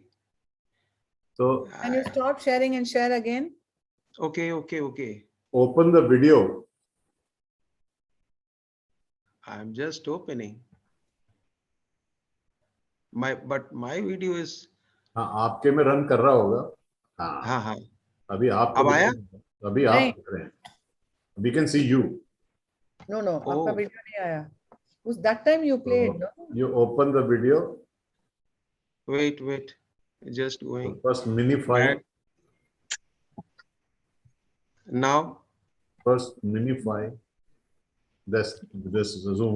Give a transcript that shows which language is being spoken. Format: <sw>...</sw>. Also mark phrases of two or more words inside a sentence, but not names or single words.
<en>So. Can you stop sharing and share again? Okay. Open the video. I'm just opening. But my video is</en> <hi>हाँ, आपके में रन कर रहा होगा। हाँ हाँ हाँ, अभी आपको अब आया? अभी आप नहीं। दिख रहे हैं।</hi> <en>We can see you. No, no, Oh.</en> <hi>आपका वीडियो नहीं आया.</hi> <en>That time you played, no? You open the video. Wait, just going. First minify. Now. First minify. This is a zoom.</en>